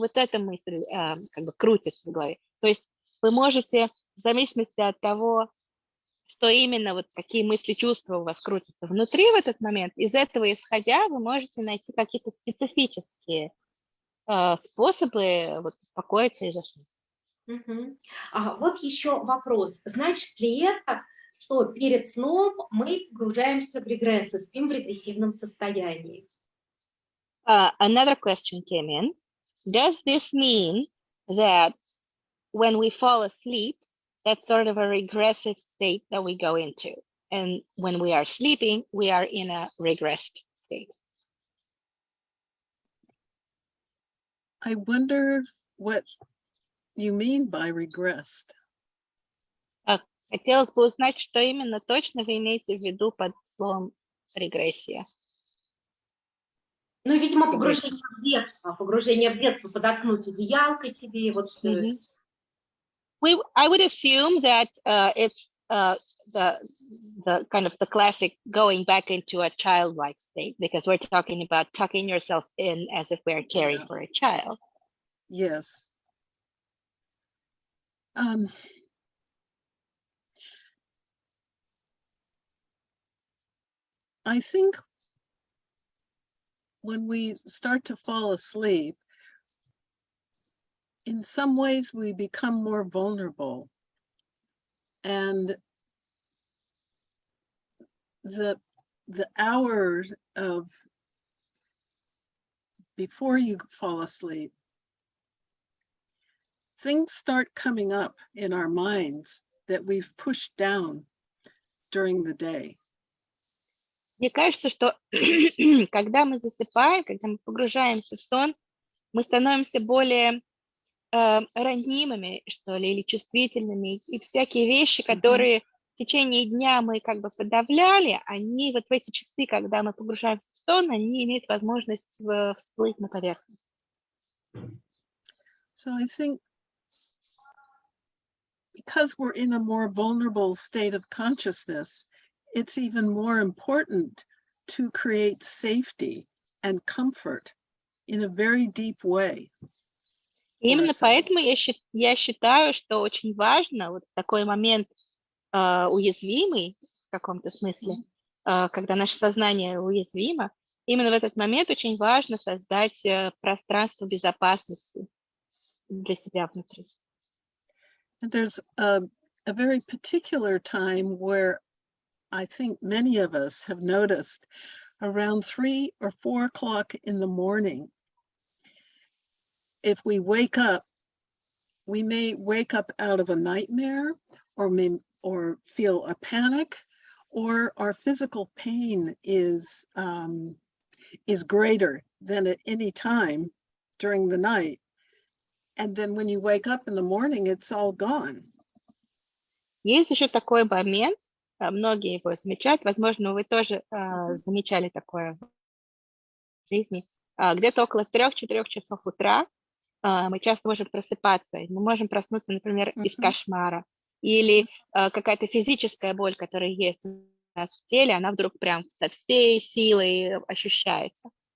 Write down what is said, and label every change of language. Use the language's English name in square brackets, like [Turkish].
[Russian] Вот эта мысль как бы крутится в голове. То есть вы можете, в зависимости от того, что именно, вот какие мысли, чувства у вас крутятся внутри в этот момент, из этого исходя, вы можете найти какие-то специфические способы вот успокоиться и заснуть. Вот еще вопрос. Значит ли это, что перед сном мы погружаемся в регресс и спим в регрессивном состоянии? [English] Another question came in. Does this mean that when we fall asleep, that's sort of a regressive state that we go into? And when we are sleeping, we are in a regressed state? I wonder what you mean by regressed. [Russian] Хотелось бы узнать, что именно точно вы имеете в виду под словом регрессия. Ну, видимо, погружение в детство, подоткнуть одеялко себе, вот что. [English] I would assume that it's the kind of the classic going back into a childlike state, because we're talking about tucking yourself in as if we're caring for a child. Yes. I think when we start to fall asleep, in some ways we become more vulnerable, and the hours of before you fall asleep, things start coming up in our minds that we've pushed down during the day. [Russian] Мне кажется, что когда мы засыпаем, когда мы погружаемся в сон, мы становимся более ранимыми, что ли, или чувствительными, и всякие вещи, которые в течение дня мы как бы подавляли, они вот в эти часы, когда мы погружаемся в сон, они имеют возможность всплыть на поверхность. [English] So I think because we're in a more vulnerable state of consciousness, it's even more important to create safety and comfort in a very deep way. [Russian] Именно поэтому я считаю, что очень важно вот в такой момент уязвимый в каком-то смысле, когда наше сознание уязвимо, именно в этот момент очень важно создать пространство безопасности для себя внутри. [English] And there's a very particular time where I think many of us have noticed around 3 or 4 o'clock in the morning, if we wake up, we may wake up out of a nightmare or feel a panic, or our physical pain is greater than at any time during the night. And then when you wake up in the morning, it's all gone. [Russian] Есть еще такой момент, многие его замечают, возможно, вы тоже замечали такое в жизни, где-то около 3-4 часов утра мы часто можем просыпаться, мы можем проснуться, например, из кошмара, или какая-то физическая боль, которая есть у нас в теле, она вдруг прям со всей силой ощущается.